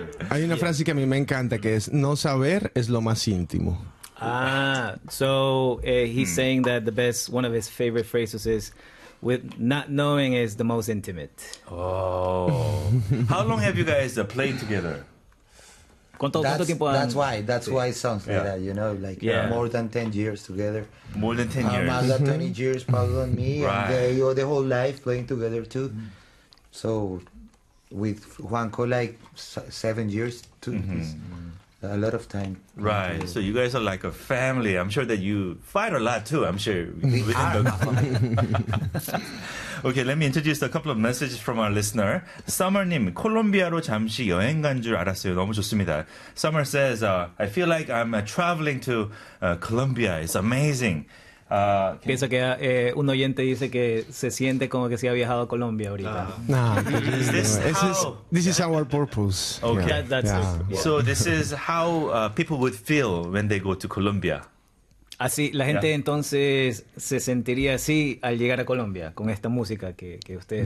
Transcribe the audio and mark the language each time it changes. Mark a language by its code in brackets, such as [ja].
[es] Hay una frase que a mí me encanta que es no saber es lo más íntimo. [en] Ah, so he's saying that the best, one of his favorite phrases is with not knowing is the most intimate. Oh. How long have you guys played together? That's why it sounds like that, you know, like more than 10 years together. More than 10 years. [es] Más de [en] 20 years, Pablo and me, right. And the whole life playing together too. Mm. So with Juanco, like 7 years too, a lot of time. Right, so you guys are like a family. I'm sure that you fight a lot too, I'm sure. We are. Okay, let me introduce a couple of messages from our listener. [ko] Summer님, 콜롬비아로 잠시 여행 간 줄 알았어요. 너무 좋습니다. [en] Summer says, I feel like I'm traveling to Colombia. It's amazing. [es] Pienso que un oyente dice que se siente como que se ha viajado a Colombia ahorita. [en] This is our purpose. Okay, so this is how people would feel when they go to Colombia. [es] Así, la gente entonces se sentiría así al llegar a Colombia con esta música que ustedes.